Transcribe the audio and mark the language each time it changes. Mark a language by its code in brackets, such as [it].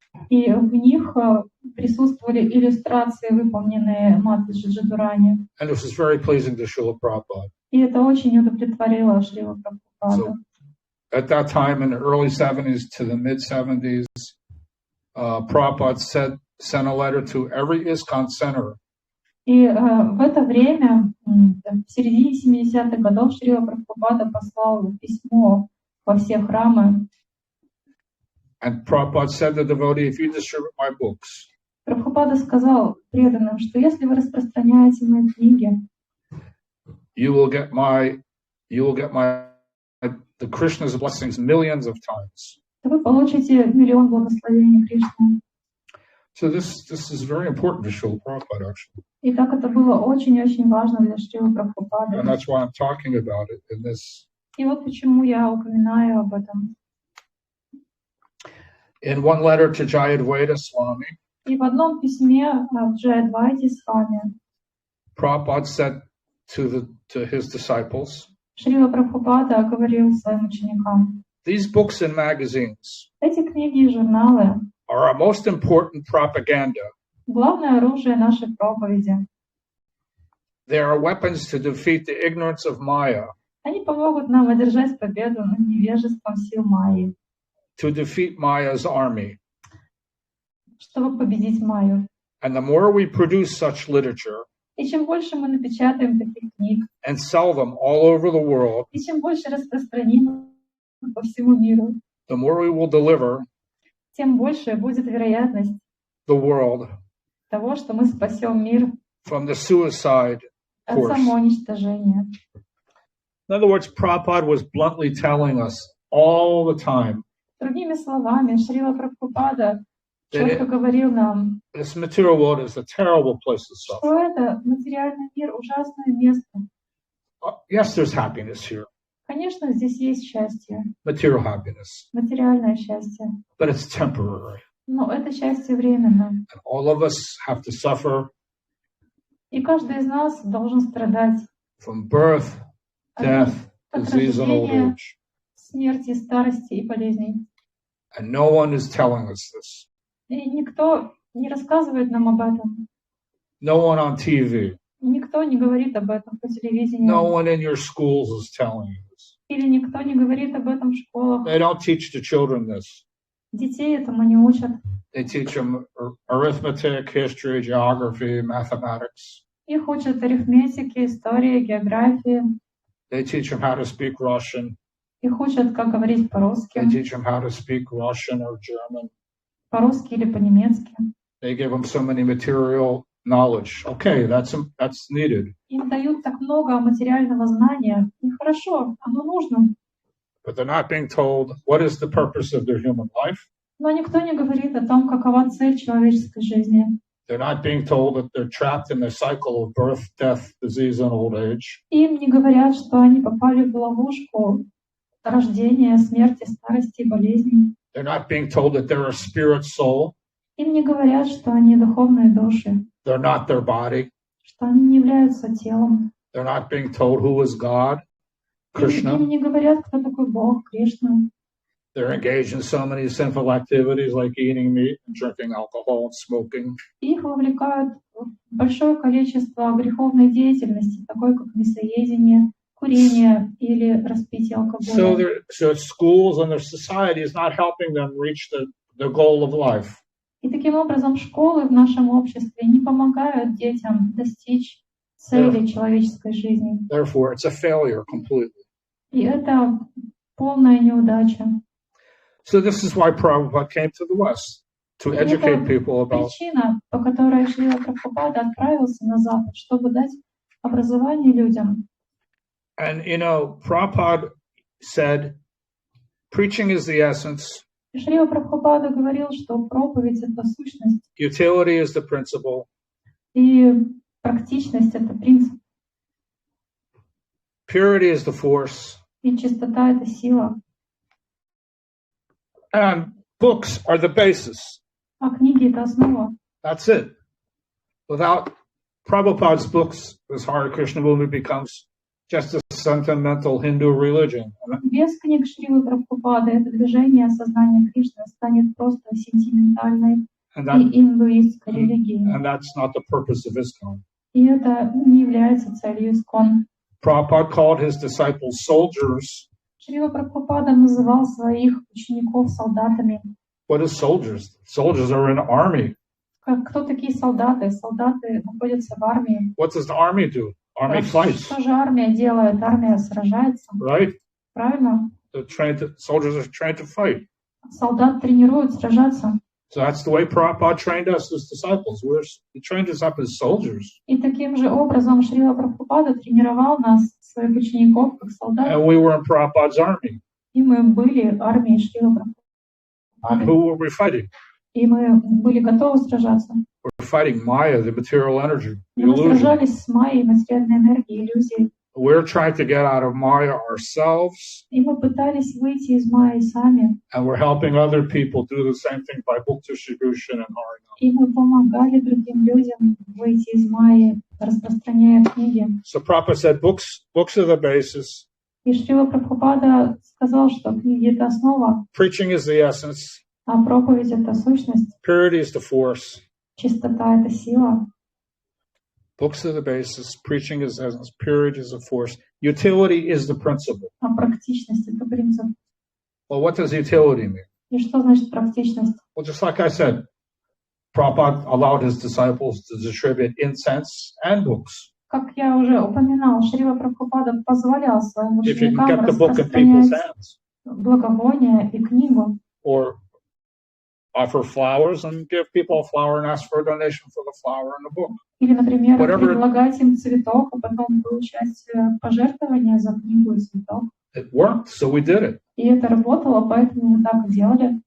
[ru] И в них присутствовали иллюстрации, выполненные Матаджи Джадурани. [en] And this was very pleasing to Srila Prabhupada. [ru] И это очень удовлетворило Шрилу Прабхупаду. [en] So, at that time, in the early 70s to the mid-70s, Prabhupada sent a letter to every ISKCON center. [ru] И в это время, в середине 70-х годов, Шрила Прабхупада послал письмо во все храмы. [en] And Prabhupada said to the devotee, if you distribute my books, [ru] Прабхупада сказал преданным, что если вы распространяете мои книги, [en] you will get the Krishna's blessings millions of times. [ru] то вы получите миллион благословений Кришны. [en] So this is very important to Srila Prabhupada, actually. [ru] И так это было очень-очень важно для Шрилы Прабхупады. [en] And that's why I'm talking about it in this. [ru] И вот почему я упоминаю об этом. [en] In one letter to Jayadvaita Swami, [ru] И в одном письме Джаядвайте Свами [en] Prabhupada said to his disciples, [ru] Шрила Прабхупада говорил своим ученикам: [en] these books and magazines [ru] эти книги и журналы [en] are our most important propaganda. [ru] главное оружие нашей проповеди. [en] They are weapons to defeat the ignorance of Maya, [ru] Они помогут нам одержать победу над невежеством сил Майи, [en] to defeat Maya's army. [ru] чтобы победить Майю. [en] And the more we produce such literature [ru] И чем больше мы напечатаем таких книг, [en] and sell them all over the world, [ru] и чем больше распространим по всему миру, [en] the more we will deliver [ru] тем больше будет вероятность [en] the world [ru] того, что мы спасем мир [en] from the suicide [ru] от [en] course. [ru] самоуничтожения. [en] In other words, Prabhupada was bluntly telling us all the time [ru] Другими словами, Шрила Прабхупада [en] that [ru] четко говорил нам, [en] this material world is a terrible place to suffer. [ru] что это материальный мир, ужасное место. [en] Yes, there's happiness here, [ru] Конечно, здесь есть счастье, [en] material happiness, [ru] материальное счастье, [en] but it's temporary. [ru] но это счастье временно. [en] And all of us have to suffer [ru] И каждый из нас должен страдать [en] from birth, death, [ru] от [en] disease, and old [ru] рождения, [en] age. [ru] смерти, старости и болезней. [en] And no one is telling us this. [ru] И никто не рассказывает нам об этом. [en] No one on TV. [ru] Никто не говорит об этом по телевидению. [en] No one in your schools is telling you this. [ru] Или никто не говорит об этом в школах. [en] They don't teach the children this. [ru] Детей этому не учат. [en] They teach them arithmetic, history, geography, mathematics. [ru] Их учат арифметике, истории, географии. [en] They teach them how to speak Russian. [ru] Их учат, как говорить по-русски. [en] They teach them how to speak Russian or German. [ru] По-русски или по-немецки. [en] They give them so many material knowledge. Okay, that's needed. [ru] Им дают так много материального знания. И хорошо, оно нужно. [en] But they're not being told what is the purpose of their human life. [ru] Но никто не говорит о том, какова цель человеческой жизни. [en] They're not being told that they're trapped in the cycle of birth, death, disease, and old age. [ru] Им не говорят, что они попали в ловушку рождения, смерти, старости и болезней. [en] They're not being told that they're a spirit soul. [ru] Им не говорят, что они духовные души, [en] They're not their body. [ru] что они не являются телом. [en] They're not being told who is God, [ru] Им [en] Krishna. [ru] не говорят, кто такой Бог, Кришна. [en] They're engaged in so many sinful activities like eating meat and drinking alcohol and smoking. [ru] Их вовлекают в большое количество греховной деятельности, такой как мясоедение, курение или распитие алкоголя. [en] So schools and their society is not helping them reach the goal of life. [ru] И таким образом школы в нашем обществе не помогают детям достичь цели человеческой жизни. [en] Therefore, it's a failure completely. [ru] И это полная неудача. [en] So this is why Prabhupada came to the West, to educate people about. [ru] Причина, по которой Шрила Прабхупада отправился на Запад, чтобы дать образование людям. [en] And Prabhupada said, preaching is the essence. [ru] Шрила Прабхупада говорил, что проповедь — это сущность, [en] Utility is the principle. [ru] и практичность — это принцип, [en] Purity is the force. [ru] и чистота — это сила, [en] And books are the basis. [ru] а книги — это основа. [en] That's it. Without Prabhupada's books, this Hare Krishna movement becomes just a sentimental Hindu religion. [ru] Без книг Шрилы Прабхупады это движение осознания Кришны станет просто сентиментальной и индуистской религией. [en] And that's not the purpose of ISKCON. [ru] И это не является целью ИСККОН. [en] Prabhupada called his disciples soldiers. [ru] Шрила Прабхупада называл своих учеников солдатами. [en] What is soldiers? Soldiers are in an army. [ru] Кто такие солдаты? Солдаты находятся в армии. [en] What does the army do? Army fights. [ru] Что же армия делает? Армия сражается. [en] Right? [ru] Правильно? [en] Soldiers are trained to fight. [ru] Солдат тренируют сражаться. [en] So that's the way Prabhupada trained us as disciples. He trained us up as soldiers. [ru] И таким же образом Шрила Прабхупада тренировал нас, своих учеников, как солдат. [en] And we were in Prabhupada's army. [ru] И мы были армией Шрила [en] And [ru] Прабхупады. [en] who were we fighting? [ru] И мы были готовы сражаться. [en] We're fighting Maya, the material energy, the [ru] Мы [en] illusion. [ru] сражались с Майей, материальной энергией, иллюзией. [en] We're trying to get out of Maya ourselves, [ru] И мы пытались выйти из Майи сами. [en] and we're helping other people do the same thing by book distribution and Harinam. [ru] И мы помогали другим людям выйти из Майи, распространяя книги. [en] So Prabhupada said, books are the basis. [ru] И Шрила Прабхупада сказал, что книги — это основа, [en] Preaching is the essence. [ru] а проповедь — это сущность, [en] Purity is the force. [ru] чистота — это сила. [en] Books are the basis. Preaching is the essence. Purity is the force. Utility is the principle. [ru] А практичность — это принцип. [en] Well, what does utility mean? [ru] И что значит практичность? [en] Well, just like I said, Prabhupada allowed his disciples to distribute incense and books. [ru] Как я уже упоминал, Шрила Прабхупада позволял своим [en] If you can [ru] ученикам [en] get the book in people's [ru] распространять [en] hands, [ru] благовония и книгу. [en] or offer flowers and give people a flower and ask for a donation for the flower and the book. [ru] Или, например, [en] Whatever. [ru] предлагать им цветок, а потом получать пожертвования за книгу и цветок. [en] It worked, so we did it. [ru] И это работало, поэтому мы так и делали.